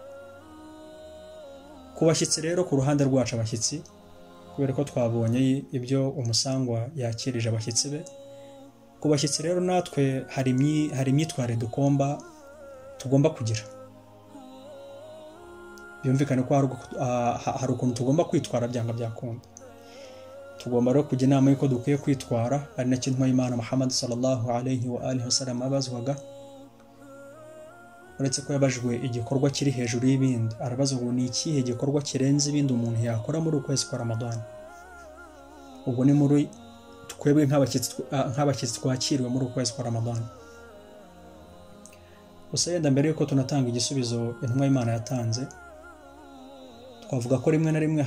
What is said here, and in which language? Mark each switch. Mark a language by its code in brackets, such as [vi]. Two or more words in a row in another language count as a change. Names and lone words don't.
[rw] Ku bashyitsi rero, ku ruhande rwacu abashyitsi, kubera ko twabonye ibyo umusangwa yakirije abashyitsi be, ku bashyitsi rero natwe hari imyitwarire tugomba kugira. Byumvikane ko hari ukuntu tugomba kwitwara byanga byakunda. Tugomba rero kujya inama y'uko dukwiye kwitwara, ari na kintu Imana Muhammad [ar] صلى الله عليه وآله وسلم [rw] abazwaga. Uretse ko yabajwe igikorwa kiri hejuru y'ibindi, arabazwa ngo ni ikihe gikorwa kirenze ibindi umuntu yakora muri ukwezi kwa Ramadhan. Ubwo ni muri twebwe nk'abashyitsi twakiriwe muri ukwezi kwa Ramadhan. Gusa yenda mbere yuko tunatanga igisubizo intumwa y'Imana yatanze, twavuga ko rimwe na rimwe